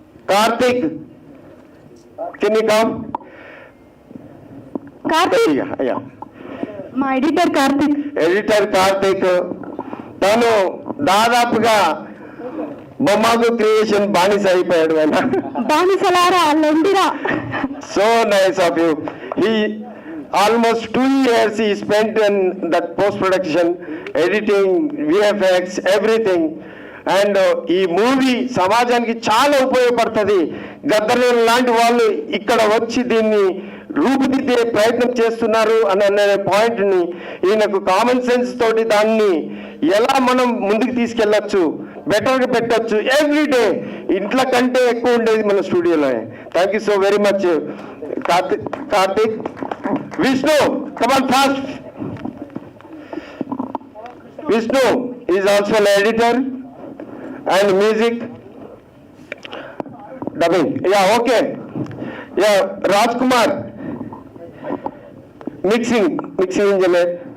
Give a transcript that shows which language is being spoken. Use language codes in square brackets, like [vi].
[en] Karthik, can you come? [te] Karthik, మా editor Karthik. Editor Karthik తను దాదాపుగా బొమ్మకు క్రియేషన్ బానిస అయిపోయాడు. బానిసలారా లొండిరా. [en] So nice of you. He almost 2 years he spent in that post production, editing, VFX, everything. [te] And ఈ movie సమాజానికి చాలా ఉపయోగపడుతుంది. గద్దర్ లాంటి వాళ్ళు ఇక్కడ వచ్చి దీన్ని రూపుదిద్దే ప్రయత్నం చేస్తున్నారు అనే పాయింట్ని, ఈయనకు కామన్ సెన్స్ తోటి దాన్ని ఎలా మనం ముందుకు తీసుకెళ్ళచ్చు, బెటర్గా పెట్టచ్చు. ఎవ్రీడే ఇంట్లో కంటే ఎక్కువ ఉండేది మన స్టూడియోలో. [en] Thank you so very much Karthik. Vishnu, come on fast. Vishnu is also an editor and music dubbing. Yeah, okay. Yeah, Rajkumar, mixing engineer.